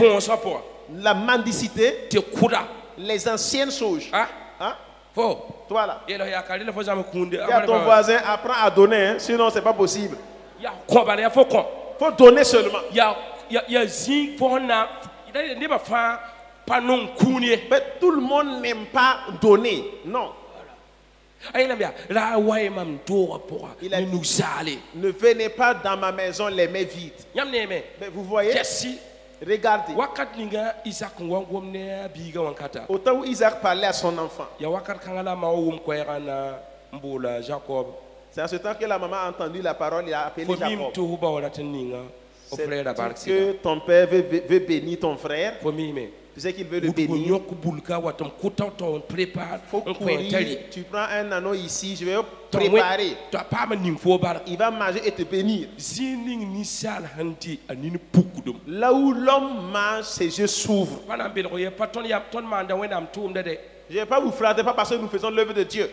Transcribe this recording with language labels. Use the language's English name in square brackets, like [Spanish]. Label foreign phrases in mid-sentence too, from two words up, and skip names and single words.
[Mossi] pʋʋsã pʋgã [French] la mendicité, [Mossi] tɩ kʋda [French] les anciennes choses. [Mossi] a [French] Hein? [Mossi] fo [French] Toi là. [Mossi] yẽl yaa ka rɩla fo zãm kũunde [French] Dis à ton voisin, apprends à donner, hein, sinon c'est pas possible. [Mossi] yaa kõ bala yaa fo kõ [French] Faut donner seulement. [Mossi] yaa zĩig fo sẽn na nebã fãa pa nong kũun ye [French] Mais tout le monde n'aime pas donner. Non. [Mossi] a yeelame yaa ra a wa ye mam doogã [French] Il [Mossi] pʋga a ne [French] dit- [Mossi] nu-zaale [French] Ne venez pas dans ma maison les mains vides. [Mossi] yãmb neeme [French] Mais vous voyez, [Mossi] kɛsɩ [French] regardez. [Mossi] wakat ninga isak n wa gom ne a biigã wãnkata [French] Au temps où Isaac parlait à son enfant, [Mossi] yaa wakat kãngã la ma wa wʋm koɛɛgã na n boola jacob [French] c'est en ce temps que la maman a entendu la parole, il a appelé [Mossi] fo mim [French] Jacob. [Mossi] tɩ fu ba wa rat n ninga o [French] C'est [Mossi] frɛɛra bark [French] que ton père veut bénir ton frère. [Mossi] fo miime [French] Tu sais qu'il veut le bénir. Faut courir. Tu prends un anneau ici, je vais préparer. Il va manger et te bénir. Là où l'homme mange, ses yeux s'ouvrent. Je ne vais pas vous flatter, pas parce que nous faisons l'œuvre de Dieu.